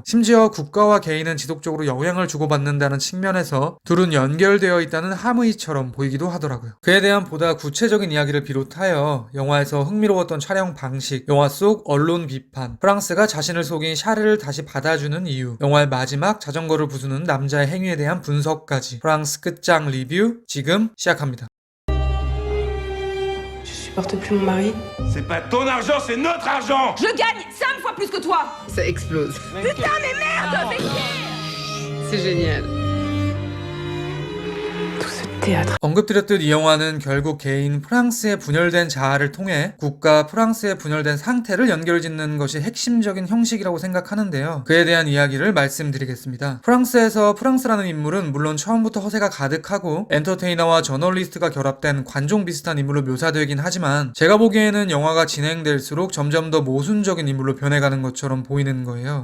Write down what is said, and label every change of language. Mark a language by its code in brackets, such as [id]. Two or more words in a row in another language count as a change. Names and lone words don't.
[ko] 심지어 국가와 개인은 지속적으로 영향을 주고받는다는 측면에서 둘은 연결되어 있다는 함의처럼 보이기도 하더라고요. 그에 대한 보다 구체적인 이야기를 비롯하여 영화에서 흥미로웠던 촬영 방식, 영화 속 언론 비판, 프랑스가 자신을 속인 샤르를 다시 받아주는 이유, 영화의 마지막 자전거를 부수는 남자의 행위에 대한 분석까지 프랑스 끝장 리뷰 지금 시작합니다. [fr] Je supporte plus mon mari. C'est pas ton argent, c'est notre argent! Je gagne 5 fois plus que toi. Ça explose. Putain mais merde, fais chier. C'est génial. Tout ce théâtre. [ko] 언급드렸듯 이 영화는 결국 개인 프랑스의 분열된 자아를 통해 국가 프랑스의 분열된 상태를 연결짓는 것이 핵심적인 형식이라고 생각하는데요. 그에 대한 이야기를 말씀드리겠습니다. 프랑스에서 프랑스라는 인물은 물론 처음부터 허세가 가득하고 엔터테이너와 저널리스트가 결합된 관종 비슷한 인물로 묘사되긴 하지만 제가 보기에는 영화가 진행될수록 점점 더 모순적인 인물로 변해가는 것처럼 보이는 거예요.